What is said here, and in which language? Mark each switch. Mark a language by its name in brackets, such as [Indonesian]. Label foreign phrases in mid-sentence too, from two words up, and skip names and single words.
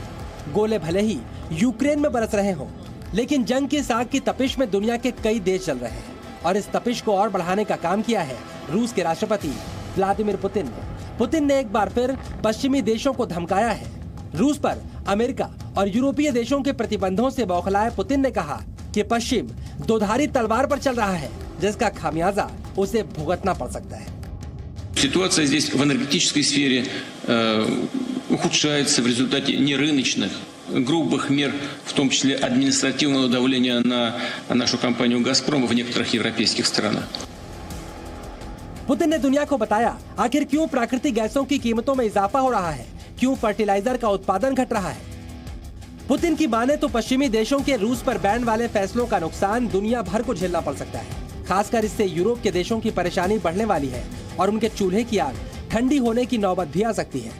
[Hindi] गोले भले ही यूक्रेन में बरस रहे हों, लेकिन जंग की साग की तपिश में दुनिया के कई देश चल रहे हैं और इस तपिश को और बढ़ाने का काम किया है रूस के राष्ट्रपति व्लादिमीर पुतिन ने। पुतिन ने एक बार फिर पश्चिमी देशों को धमकाया है। रूस पर अमेरिका और यूरोपीय देशों के प्रतिबंधों से बौखलाए पुतिन ने कहा कि पश्चिम दोधारी तलवार पर चल रहा है, जिसका खामियाजा उसे भुगतना पड़ सकता है। [Russian] Ситуация здесь в энергетической сфере ухудшается в результате нерыночных, грубых мер, в том числе административного давления на нашу компанию «Газпром» в некоторых европейских странах. [Hindi] पुतिन ने दुनिया को बताया आखिर क्यों प्राकृतिक गैसों की कीमतों में इजाफा हो रहा है, क्यों फर्टिलाइजर का उत्पादन घट रहा है। पुतिन की माने तो पश्चिमी देशों के रूस पर बैन वाले फैसलों का नुकसान दुनिया भर को झेलना पड़ सकता है। खासकर इससे यूरोप के देशों की परेशानी बढ़ने वाली है और उनके चूल्हे की आग ठंडी होने की नौबत भी आ सकती है।